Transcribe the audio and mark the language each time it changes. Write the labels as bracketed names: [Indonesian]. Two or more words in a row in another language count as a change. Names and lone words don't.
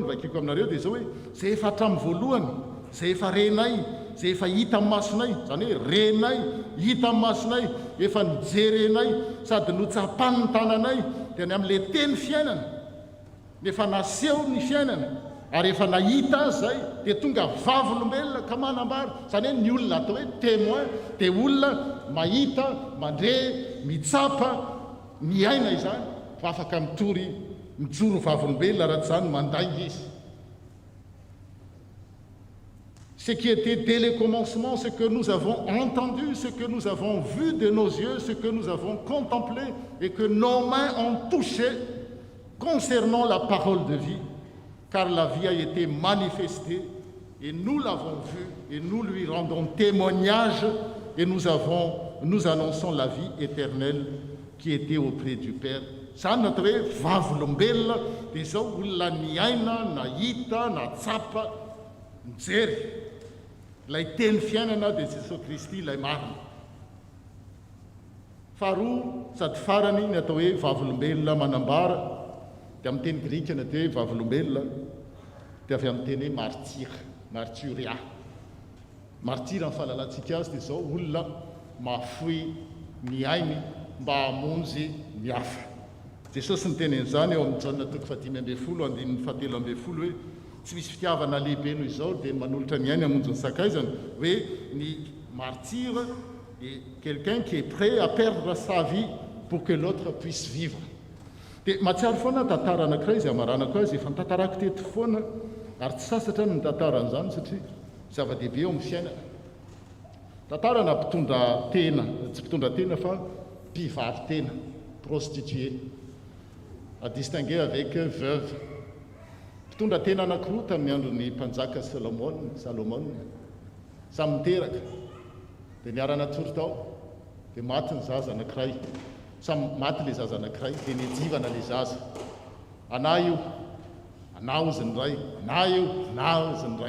[Malagasy] vakiko aminareo dia zao hoe zay efa hatramin'ny voalohany, zay efa renay, zay efa hita amin'ny masonay, zany hoe renay, hita amin'ny masonay, efa nijerenay sady notsapany ny tananay, dia ny amin'ilay teny fiainana, nefa naseho ny fiainana ary efa nahita azy zay dia tonga vavolombelona ka manambara. Zany hoe ny olona atao hoe témoin dia olona mahita, mandre, mitsapa, miaina izany, fa afaka mijoro vavolombelona raha tsy zany mandainga izy. [French] Ce qui était dès le commencement, ce que nous avons entendu, ce que nous avons vu de nos yeux, ce que nous avons contemplé et que nos mains ont touché concernant la parole de vie, car la vie a été manifestée et nous l'avons vue et nous lui rendons témoignage et nous annonçons la vie éternelle qui était auprès du Père. [Malagasy] Zany natao hoe vavolombelona dia izao olona niaina, nahita, natsapa, nijery ilay teny fiainana dia Jesosy Kristy ilay marina. Faharoa sady farany ny atao hoe vavolombelona manambara dia amin'ny teny grika ny atao hoe vavolombelona dia avy amin'ny teny hoe martyria. Martyra ny fahalalantsika azy dia izao olona mahafoy ny ainy mba hamonjy ny hafa. Jesosy nytenen'izany eo amin'ny Jaona 5:17 hoe tsy misy fitiavana lehibe noho izao dia manolotra ny ainy hamonjy ny sakaizany, hoe ny [French] martyre est quelqu'un qui est prêt à perdre sa vie pour que l'autre puisse vivre. [Malagasy] Dia mahatsiaro foana tantara anankiray izay amaranako azy efa nitantarako teto foana ary tsy sasatra ny tantaran'izany satria zava-dehibe eo amin'ny fiainana. Tantarana mpitondra tena, tsy mpitondra tena fa mpivady tena, [French] prostituée, à distinguer avec veuve. [Malagasy] Mpitondra tena anankiroa tamin'ny andron'ny mpanjaka Salomon, samy miteraka. Dia niarana tsory tao, dia maty ny zaza anankiray, samy maty le zaza anankiray, dia nijivana le zaza. Ana io, ana ozy ny ray, ana io, ana ozy ny ray.